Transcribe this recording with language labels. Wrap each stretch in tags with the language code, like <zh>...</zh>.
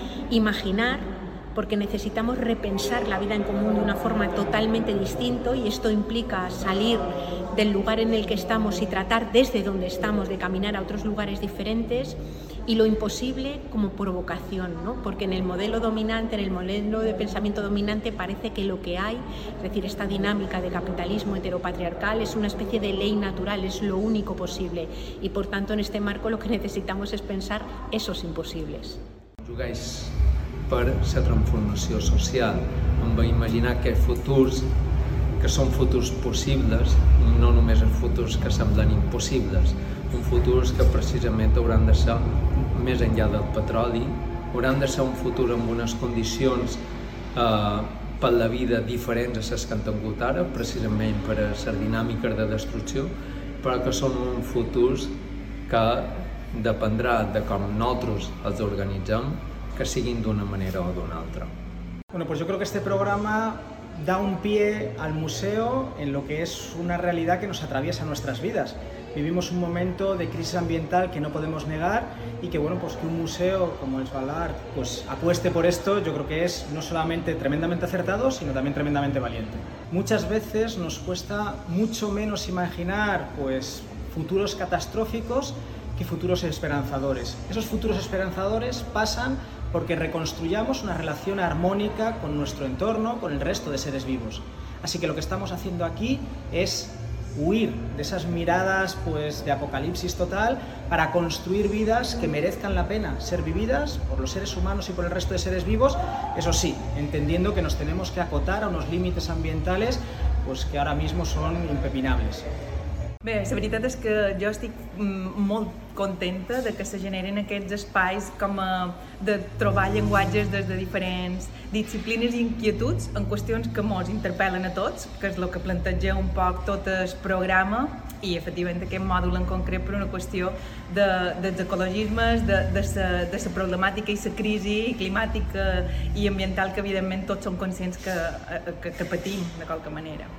<es>Imaginar, porque necesitamos repensar la vida en común de una forma totalmente distinta, y esto implica salir del lugar en el que estamos y tratar desde donde estamos de caminar a otros lugares diferentes, y lo imposible como provocación, ¿no? Porque en el modelo dominante, en el modelo de pensamiento dominante, parece que lo que hay, es decir, esta dinámica de capitalismo heteropatriarcal, es una especie de ley natural, es lo único posible, y por tanto en este marco lo que necesitamos es pensar esos imposibles.</es> <ca>Jugáis per la transformació social. Em va imaginar que futurs, que són futurs possibles, no només els futurs que semblen impossibles, un futur que precisament hauran de ser més enllà del petroli, hauran de ser un futur amb unes condicions per la vida diferents a les que han tingut ara, precisament per les dinàmiques de destrucció, però que són uns futurs que dependrà de com nosaltres els organitzem, que siguin d'una manera o d'una altra.</ca> <es>Bueno, pues yo creo que este programa da un pie al museo en lo que es una realidad que nos atraviesa nuestras vidas. Vivimos un momento de crisis ambiental que no podemos negar y que, bueno, pues que un museo como el Svalbard pues apueste por esto, yo creo que es no solamente tremendamente acertado, sino también tremendamente valiente. Muchas veces nos cuesta mucho menos imaginar pues futuros catastróficos que futuros esperanzadores. Esos futuros esperanzadores pasan porque reconstruyamos una relación armónica con nuestro entorno, con el resto de seres vivos. Así que lo que estamos haciendo aquí es huir de esas miradas pues, de apocalipsis total para construir vidas que merezcan la pena ser vividas por los seres humanos y por el resto de seres vivos, eso sí, entendiendo que nos tenemos que acotar a unos límites ambientales pues, que ahora mismo son impepinables.</es> <ca>Bé, la veritat és que jo estic molt contenta de que se generin aquests espais com a, de trobar llenguatges des de diferents disciplines i inquietuds en qüestions que ens interpel·len a tots, que és el que planteja un poc tot el programa i efectivament aquest mòdul en concret per una qüestió dels ecologismes, de la problemàtica i la crisi climàtica i ambiental que evidentment tots som conscients que patim de qualque manera.</ca>